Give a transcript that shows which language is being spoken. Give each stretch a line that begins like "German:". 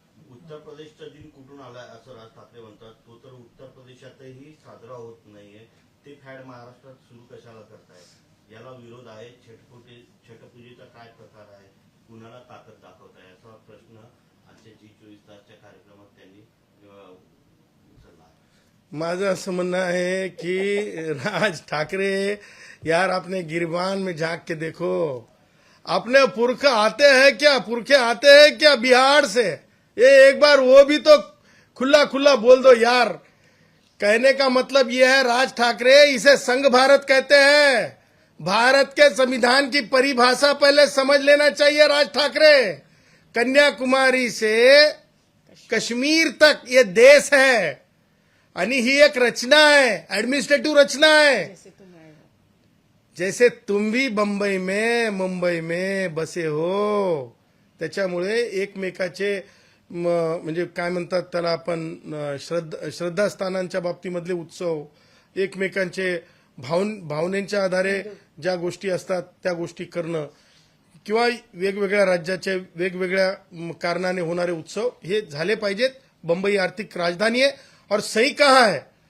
Marathi: उत्तर प्रदेशचा दिन कुठून आलाय असं राज ठाकरे म्हणतात. तो तर उत्तर प्रदेशातही साजरा होत नाहीये. ते फॅड महाराष्ट्रात सुरू कशाला करताय? याला विरोध आहे. छटपूजेचा काय प्रकार आहे? कुणाला ताकद दाखवताय असा प्रश्न आजच्या G24 तासच्या कार्यक्रमात त्यांनी उचलला आहे.
Hindi: माझं असं म्हणणं आहे की राज ठाकरे, यार अपने गिरबान में झांक के देखो, अपने पुरखे आते हैं क्या बिहार से? ये एक बार वो भी तो खुला खुला बोल दो यार. कहने का मतलब ये है, राज ठाकरे, इसे संघ भारत कहते हैं. भारत के संविधान की परिभाषा पहले समझ लेना चाहिए राज ठाकरे. कन्याकुमारी से कश्मीर तक ये देश है
Marathi: आणि ही एक रचना
Hindi: है, एडमिनिस्ट्रेटिव्ह रचना है. जैसे तुम भी मुंबई में बसे हो.
Marathi: त्याच्यामुळे एकमेकाचे म्हणजे काय म्हणतात त्याला आपण, श्रद्धास्थानांच्या बाबतीमधले उत्सव, एकमेकांचे भावनेच्या आधारे ज्या गोष्टी असतात त्या गोष्टी करणं, किंवा वेगवेगळ्या राज्याचे वेगवेगळ्या कारणाने होणारे उत्सव हे झाले पाहिजेत.
Hindi: मुंबई आर्थिक राजधानी है और सही कहा है.